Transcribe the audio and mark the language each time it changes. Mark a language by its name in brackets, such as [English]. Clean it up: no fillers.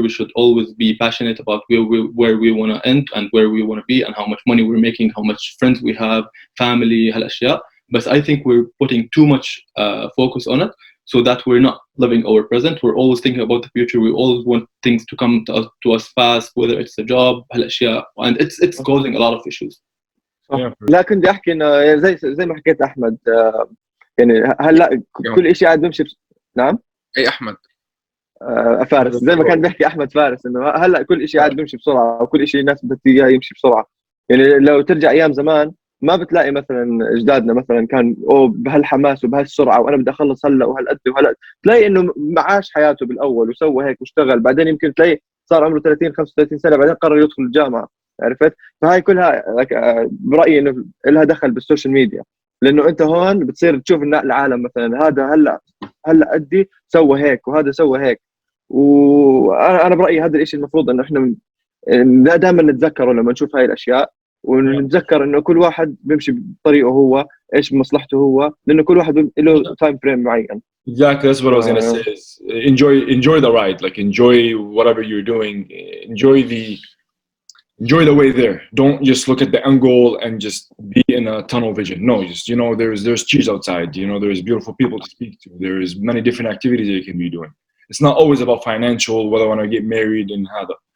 [English] We should always be passionate about where we want to end and where we want to be and how much money we're making, how much friends we have, family, هالأشياء. But I think we're putting too much focus on it, so that we're not living our present. We're always thinking about the future. We always want things to come to us fast, whether it's a job, هالأشياء, and it's causing a lot of issues. [Arabic] لكن بدي احكي انه زي ما حكيت احمد، يعني هلا كل شيء قاعد بيمشي نعم. اي احمد فارس، زي ما كان بيحكي احمد فارس، انه هلا كل شيء قاعد بيمشي بسرعه، وكل شيء الناس بدها اياه يمشي بسرعه. يعني لو ترجع ايام زمان ما بتلاقي مثلا اجدادنا مثلا كان بهالحماس وبهالسرعه، وانا بدي اخلص هلا وهالقد وهلا. تلاقي انه معاش حياته بالاول وسوى هيك واشتغل، بعدين يمكن تلاقي صار عمره 30 35 سنه بعدين قرر يدخل الجامعه، عرفت؟ فهاي كلها برايي انه لها دخل بالسوشيال ميديا، لانه انت هون بتصير تشوف العالم مثلا هذا هلا قدي سوى هيك وهذا سوى هيك. وانا برايي هذا الشيء المفروض انه احنا دائما نتذكره لما نشوف هاي الاشياء، ونتذكر انه كل واحد بيمشي بطريقه هو، ايش مصلحته هو، لانه كل واحد له تايم فريم معين. [English] Exactly, that's what I was gonna say. Is enjoy the ride, like enjoy whatever you're doing, enjoy the way there. Don't just look at the end goal and just be in a tunnel vision. No, just there's cheese outside. There's beautiful people to speak to. There's many different activities that you can be doing. It's not always about financial, whether I want to get married and how that.